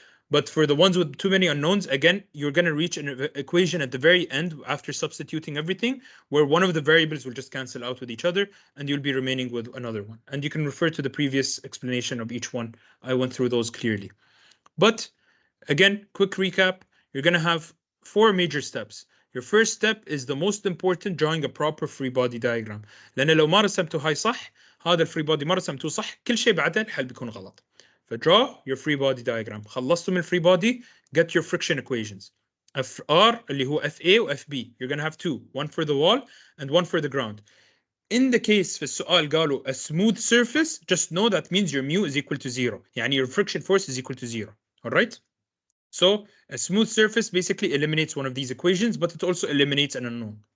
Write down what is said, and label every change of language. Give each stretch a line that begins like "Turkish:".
English: But for the ones with too many unknowns, again, you're going to reach an equation at the very end after substituting everything, where one of the variables will just cancel out with each other, and you'll be remaining with another one. And you can refer to the previous explanation of each one. I went through those clearly. But again, quick recap, you're going to have 4 major steps. Your first step is the most important, drawing a proper free body diagram.
Arabic: لأن لو ما رسمته هاي صح، هذا الفري body ما رسمته صح، كل شيء بعدين الحل بيكون غلط.
English: فdraw your free body diagram.
Arabic: خلصتوا من
English: free body, get your friction equations. FR اللي هو FA و FB. You're going to have 2, one for the wall and one for the ground. In the case
Arabic: في السؤال قالوا
English: a smooth surface, just know that means your mu is equal to 0. يعني your friction force is equal to 0. All right? So a smooth surface basically eliminates one of these equations, but it also eliminates an unknown.